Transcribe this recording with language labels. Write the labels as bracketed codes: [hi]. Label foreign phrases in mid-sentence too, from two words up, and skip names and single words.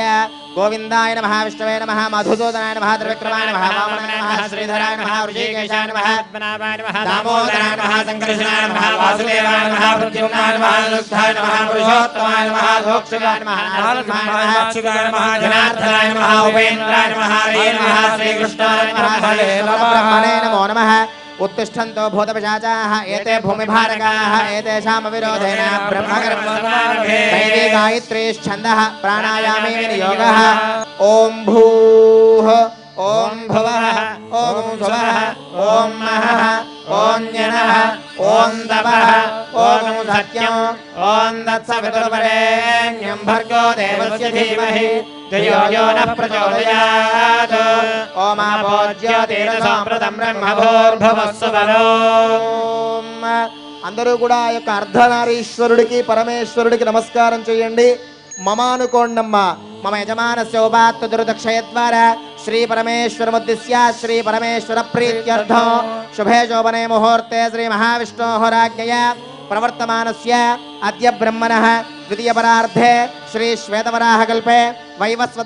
[sa] గోవిందాయ నమః, విష్ణవే నమః, మధుసూదనాయ నమః, త్రివిక్రమాయ నమః, వామనాయ నమః, శ్రీధరాయ నమః, వృషికేశాయ నమః, దామోదరాయ నమః, సంకర్షణాయ నమః, వాసుదేవాయ నమః, ప్రద్యుమ్నాయ నమః, రుద్ధాయ నమః, పురుషోత్తమాయ నమః, ధోక్షగాయ నమః, నరసింహాయ నమః, జనార్దనాయ నమః, ఉపేంద్రాయ నమః, హరే నమః, శ్రీకృష్ణాయ నమః, హరే బ్రహ్మణే నమో నమః. उत्तिष्ठन्तो भूतपिशाचाः एते भूमिभारकाः एतेषाम् अविरोधेन ब्रह्मकर्मसमारभे दैवी गायत्रीश्छन्दः प्राणायामे विनियोगः. ॐ भूः ॐ भुवः ॐ सुवः ॐ महः ॐ जनः ॐ तपः ॐ सत्यं ॐ तत्सवितुर्वरेण्यं भर्गो देवस्य धीमहि धियो यो नः प्रचोदयात्. ओमापो ज्योतिरसमृतं ब्रह्मभूर्भुवस्सुवरो. [te] అందరూ కూడా ఆ యొక్క అర్ధనారీశ్వరుడికి పరమేశ్వరుడికి నమస్కారం చేయండి. మమానుకోండమ్మ. [sa] మమ యజమానస్య ఉపాత్త దుర్దక్షయద్వారా శ్రీ పరమేశ్వరముద్దిశ్య శ్రీ పరమేశ్వర ప్రీత్యర్థం శుభే శోభనే ముహూర్తే శ్రీ మహావిష్ణోః రాజ్ఞయా ప్రవర్తమానస్య అద్య బ్రహ్మణః ద్వితీయ పరార్ధే శ్రీ శ్వేతవరాహకల్పే వైవస్వత